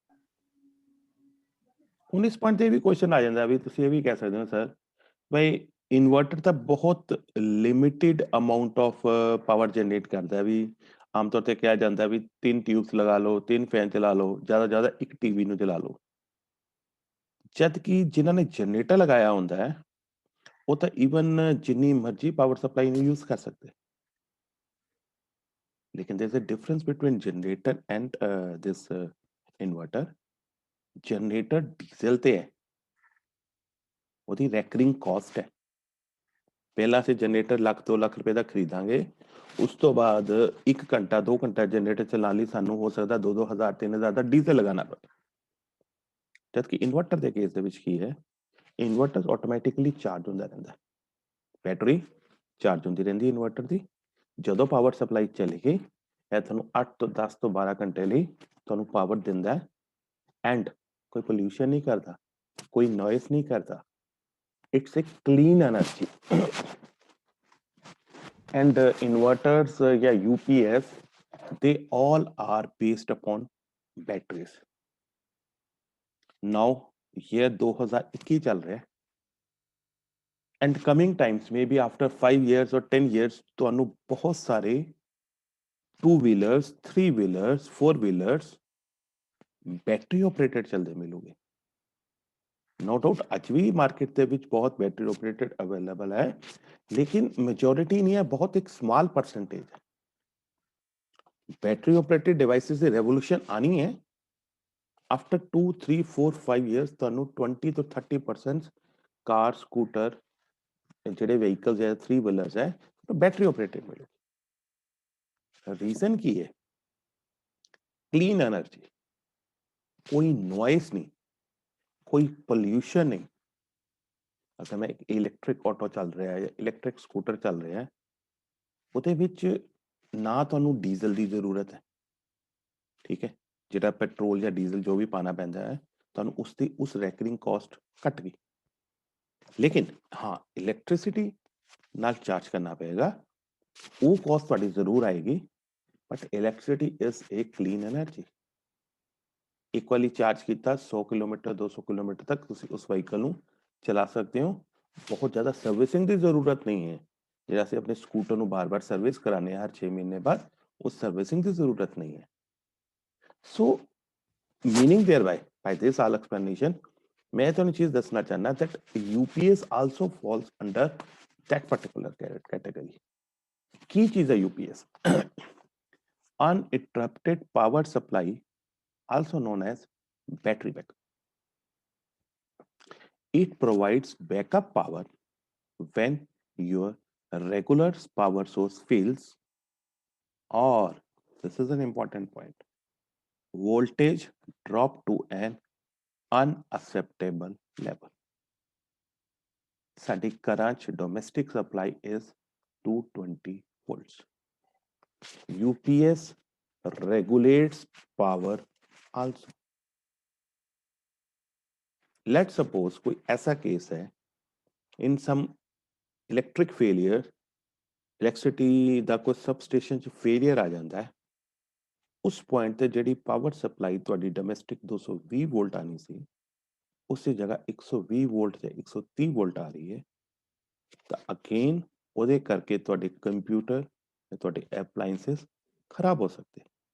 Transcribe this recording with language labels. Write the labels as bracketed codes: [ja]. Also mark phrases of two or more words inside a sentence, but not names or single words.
[pa] ਹੁਣ ਇਸ ਪੁਆਇੰਟ ਤੇ ਵੀ ਕੁਐਸਚਨ ਆ ਜਾਂਦਾ ਵੀ ਤੁਸੀਂ ਇਹ ਵੀ ਕਹਿ ਸਕਦੇ ਹੋ ਸਰ ਬਈ ਇਨਵਰਟਰ ਤਾਂ ਬਹੁਤ [en] limited amount of power generate [pa] ਕਰਦਾ ਹੈ। ਵੀ ਆਮ ਤੌਰ ਤੇ ਕਿਹਾ ਜਾਂਦਾ ਵੀ 3 ਟਿਊਬਸ ਲਗਾ ਲਓ, 3 ਫੈਨ ਚਲਾ ਲਓ, ਜ਼ਿਆਦਾ ਇੱਕ ਟੀਵੀ ਨੂੰ ਚਲਾ ਲਓ। ਜਦ ਕਿ ਜਿਨ੍ਹਾਂ ਨੇ ਜਨਰੇਟਰ ਲਗਾਇਆ ਹੁੰਦਾ ਹੈ ਉਹ ਤਾਂ ਈਵਨ ਜਿੰਨੀ ਮਰਜ਼ੀ [en] power supply [pa] ਨੂੰ ਯੂਜ਼ ਕਰ ਸਕਦੇ। [en] लेकिन there's a difference between generator and this inverter. generator diesel [pa] ਤੇ ਹੈ, ਉਹਦੀ [en] recurring cost [pa] ਹੈ। ਪਹਿਲਾਂ ਅਸੀਂ ਜਨਰੇਟਰ ਲੱਖ 2 ਲੱਖ ਰੁਪਏ ਦਾ ਖਰੀਦਾਂਗੇ, ਉਸ ਤੋਂ ਬਾਅਦ 1 ਘੰਟਾ 2 ਘੰਟਾ ਜਨਰੇਟਰ ਚਲਾਉਣ ਲਈ ਸਾਨੂੰ ਹੋ ਸਕਦਾ 2-2 ਹਜ਼ਾਰ 3 ਹਜ਼ਾਰ ਦਾ ਡੀਜ਼ਲ ਲਗਾਉਣਾ ਪਵੇ। ਜਦਕਿ ਇਨਵਰਟਰ ਦੇ ਕੇਸ ਦੇ ਵਿੱਚ ਕੀ ਹੈ, ਇਨਵਰਟਰ ਆਟੋਮੈਟਿਕਲੀ ਚਾਰਜ ਹੁੰਦਾ ਰਹਿੰਦਾ, [en] battery charge [pa] ਹੁੰਦੀ ਰਹਿੰਦੀ ਇਨਵਰਟਰ ਦੀ। ਜਦੋਂ [en] power supply [pa] ਚਲੀ ਗਈ ਇਹ ਤੁਹਾਨੂੰ 8 ਤੋਂ 10 ਤੋਂ 12 ਘੰਟੇ ਲਈ ਤੁਹਾਨੂੰ ਪਾਵਰ ਦਿੰਦਾ ਹੈ ਐਂਡ ਕੋਈ ਪੋਲਿਊਸ਼ਨ ਨਹੀਂ ਕਰਦਾ, ਕੋਈ ਨੋਇਸ ਨਹੀਂ ਕਰਦਾ। [en] It's a clean energy and inverters ਜਾਂ यूपीएस they all are based upon batteries. now year 2021 [hi] चल रहा है [en] and coming times maybe after 5 years or 10 years [pa] ਤੁਹਾਨੂੰ ਬਹੁਤ ਸਾਰੇ [en] 2 wheelers 3 wheelers 4 wheelers battery operated [hi] चलते मिलोगे। [en] no doubt [hi] आज भी मार्केट के विच बहुत [en] battery operated available [hi] है, लेकिन मेजॉरिटी नहीं है, बहुत एक [en] small percentage [hi] है। [en] battery operated devices [hi] की रेवोल्यूशन आनी है [en] after 2 3 4 5 years. [pa] ਤੁਹਾਨੂੰ 20 ਤੋਂ 30% [en] car scooter [pa] ਜਿਹੜੇ ਵਹੀਕਲਸ ਹੈ [hi] 3 व्हीलर्स है तो [en] battery operated [hi] मिलेगी। रीजन की है [en] clean energy, [hi] कोई नॉइस नहीं, कोई पोल्यूशन नहीं। अगर मैं इलैक्ट्रिक ऑटो चल रहा है या इलैक्ट्रिक स्कूटर चल रहा है [pa] ਉਹਦੇ ਵਿੱਚ ਨਾ ਤੁਹਾਨੂੰ ਡੀਜ਼ਲ ਦੀ ਜ਼ਰੂਰਤ ਹੈ, ਠੀਕ ਹੈ। ਜਿਹੜਾ ਪੈਟਰੋਲ ਜਾਂ ਡੀਜ਼ਲ ਜੋ ਵੀ ਪਾਣਾ ਪੈਂਦਾ ਹੈ ਤੁਹਾਨੂੰ ਉਸ [en] recurring cost [pa] ਘਟ ਗਈ। ਲੇਕਿਨ ਹਾਂ ਇਲੈਕਟ੍ਰਿਸਿਟੀ ਨਾਲ ਚਾਰਜ ਕਰਨਾ ਪਏਗਾ, ਉਹ ਕਾਸਟ ਤੁਹਾਡੀ ਜ਼ਰੂਰ ਆਏਗੀ, [en] but electricity is a clean energy. [pa] ਇਕੁਅਲੀ ਚਾਰਜ ਕੀਤਾ 100 ਕਿਲੋਮੀਟਰ 200 ਕਿਲੋਮੀਟਰ ਤੱਕ ਤੁਸੀਂ ਉਸ ਵਹੀਕਲ ਨੂੰ ਚਲਾ ਸਕਦੇ ਹੋ। ਬਹੁਤ ਜ਼ਿਆਦਾ ਸਰਵਿਸਿੰਗ ਦੀ ਜ਼ਰੂਰਤ ਨਹੀਂ ਹੈ। ਜਿਹੜਾ ਅਸੀਂ ਆਪਣੇ ਸਕੂਟਰ ਨੂੰ ਬਾਰ-ਬਾਰ ਸਰਵਿਸ ਕਰਾਉਂਦੇ ਹਾਂ ਹਰ 6 ਮਹੀਨੇ ਬਾਅਦ, ਉਸ ਸਰਵਿਸਿੰਗ ਦੀ ਜ਼ਰੂਰਤ ਨਹੀਂ ਹੈ। [en] So meaning thereby this all explanation [pa] ਮੈਂ ਤੁਹਾਨੂੰ ਚੀਜ਼ ਦੱਸਣਾ ਚਾਹਨਾ [en] that UPS also falls under that particular category। [pa] ਕੀ ਚੀਜ਼ ਹੈ UPS? [en] uninterrupted power supply also known as battery backup। it provides backup power when your regular power source fails or, this is an important point, voltage drop to an unacceptable level। [pa] ਸਾਡੀ ਘਰਾਂ ਚ [en] domestic supply is 220 volts. UPS regulates power also। let's suppose [hi] कोई ऐसा केस है [en] in some electric failure, [pa] ਇਲੈਕਟ੍ਰਿਸਿਟੀ ਦਾ ਕੋਈ ਸਬਸਟੇਸ਼ਨ 'ਚ ਫੇਲੀਅਰ ਆ ਜਾਂਦਾ ਹੈ, ਉਸ ਪੁਆਇੰਟ ਤੇ ਜਿਹੜੀ [en] power supply [pa] ਤੁਹਾਡੀ ਡੋਮੈਸਟਿਕ 220 ਵੋਲਟ ਆਣੀ ਸੀ, ਉਸੇ ਜਗ੍ਹਾ 120 ਵੋਲਟ ਜਾਂ 130 ਵੋਲਟ ਆ ਰਹੀ ਹੈ, ਤਾਂ ਅਗੇਨ ਉਹਦੇ ਕਰਕੇ ਤੁਹਾਡੇ ਕੰਪਿਊਟਰ ਜਾਂ ਤੁਹਾਡੇ ਐਪਲਾਈਐਂਸਿਸ ਖਰਾਬ ਹੋ ਸਕਦੇ।